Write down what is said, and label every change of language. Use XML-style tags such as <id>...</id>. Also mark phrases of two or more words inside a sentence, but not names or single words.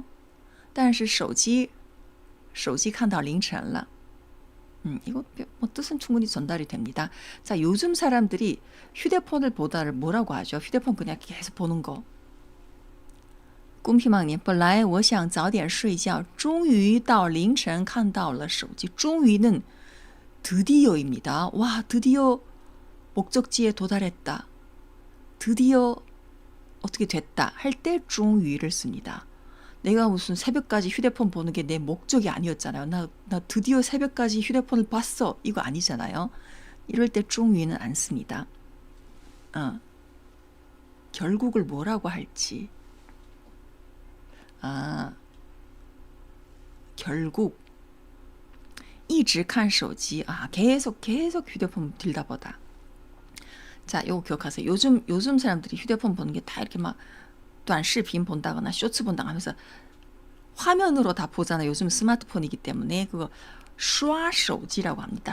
<zh>但是手机看到凌晨了</zh> <ko>이거 뭐 뜻은 충분히 전달이 됩니다. 자, 요즘 사람들이 휴대폰을 보다를 뭐라고 하죠? 휴대폰 그냥 계속 보는 거. 꿈희망님,</ko> <zh>本来我想早点睡觉终于到凌晨看到了手机终于는 드디어입니다.</zh> <ko>와, 드디어 목적지에 도달했다. 드디어 어떻게 됐다 할 때 终于를 씁니다. 내가 무슨 새벽까지 휴대폰 보는 게 내 목적이 아니었잖아요. 나 드디어 새벽까지 휴대폰을 봤어. 이거 아니잖아요. 이럴 때 终于는 안 씁니다. 결국을 뭐라고 할지.</ko> <zh>결국 一直看手机.</zh> <ko>아, 계속 휴대폰 들다보다. 자, 요거 기억하세요. 요즘 사람들이 휴대폰 보는 게 다 이렇게 막 短视频 본다거나 쇼츠 본다거나 하면서 화면으로 다 보잖아요. 요즘 스마트폰이기 때문에 그거 刷手机라고 합니다.</ko>